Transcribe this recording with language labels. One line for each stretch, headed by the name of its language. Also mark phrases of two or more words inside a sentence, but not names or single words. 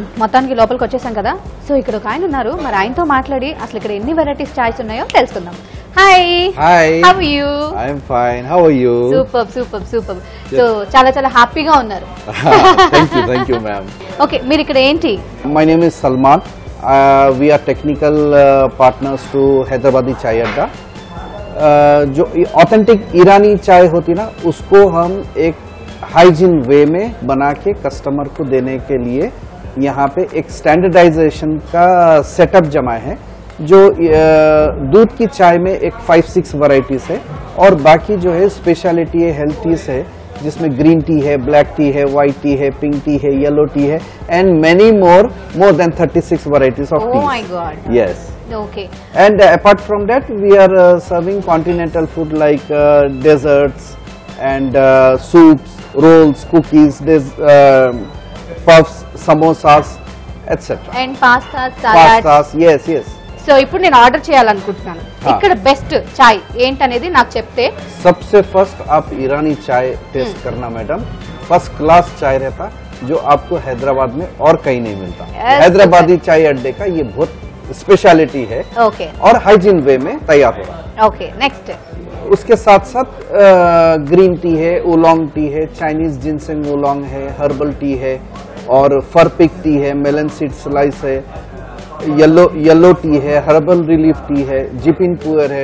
Telugu: మొత్తానికి లోపలికి వచ్చేసాం కదా. సో ఇక్కడ ఒక ఆయన ఉన్నారు, మరి ఆయనతో మాట్లాడి అసలు ఇక్కడ ఎన్ని వెరైటీస్ చాయ్స్ ఉన్నాయో తెలుసుకుందాం.
English: హాయ్. How are you? I am fine. How are you?
Telugu: సూపర్. సో చాలా హ్యాపీగా ఉన్నారు.
English: Thank you ma'am.
Telugu: ఓకే, మీరు ఇక్కడ ఏంటి?
English: My name is Salman. We are technical partners to Hyderabadi Chai Adda.
Hindi: जो ऑथेंटिक ईरानी चाय होती ना, उसको हम एक
English: hygiene way
Hindi: में बना के कस्टमर को देने के लिए यहाँ पे एक स्टैंडर्डाइजेशन का सेटअप जमा है. जो दूध की चाय में एक 5-6 वैरायटीज है और बाकी जो है स्पेशलिटी है,
English: health teas
Hindi: है, जिसमें
English: green tea
Hindi: है,
English: black tea
Hindi: है,
English: white tea
Hindi: है,
English: pink tea
Hindi: है,
English: yellow tea
Hindi: है,
English: and many more than 36 varieties of tea. Oh my God. Yes. Okay. And apart from that, we are serving continental food like desserts and soups, rolls, cookies, puffs, samosas, etc. And pastas, salads. Pastas, yes.
Telugu: సో ఇప్పుడు నేను ఆర్డర్ చేయాలనుకుంటున్నాను. ఇక్కడ బెస్ట్ చాయ్ ఏంటనేది నాకు చెప్తే.
Hindi: सबसे फर्स्ट आप ईरानी चाय टेस्ट करना मैडम.
English: first class
Hindi: चाय रहता जो आपको हैदराबाद में और कहीं नहीं मिलता. हैदराबादी चाय अड्डे का ये बहुत स्पेशलिटी है.
English: Okay.
Hindi: और
English: hygiene way
Hindi: में तैयार हो रहा है.
English: Okay, next.
Hindi: उसके साथ साथ
English: green tea
Hindi: है,
English: oolong tea
Hindi: है,
English: Chinese ginseng oolong
Hindi: है,
English: herbal tea
Hindi: है और
English: farpik tea
Hindi: है,
English: melon seed slice
Hindi: है,
English: yellow tea
Hindi: है,
English: herbal relief tea
Hindi: है,
English: jipin puer
Hindi: है.